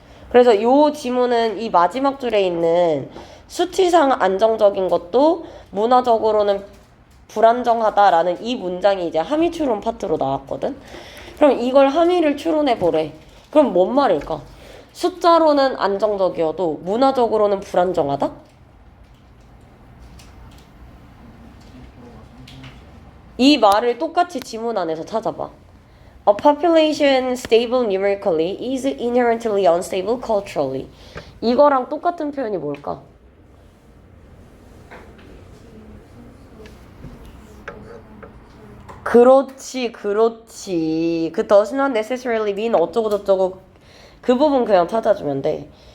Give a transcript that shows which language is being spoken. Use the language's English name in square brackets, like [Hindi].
[Korean] 그래서 이 지문은 이 마지막 줄에 있는 수치상 안정적인 것도 문화적으로는 불안정하다라는 이 문장이 이제 함의 추론 파트로 나왔거든. 그럼 이걸 함의를 추론해 보래. 그럼 뭔 말일까? 숫자로는 안정적이어도 문화적으로는 불안정하다? 이 말을 똑같이 지문 안에서 찾아봐. [English] A population stable numerically is inherently unstable culturally. [Korean] 이거랑 똑같은 표현이 뭘까? 그렇지. 그 [English] does not necessarily mean [Korean] 어쩌고저쩌고 그 부분 그냥 찾아주면 돼.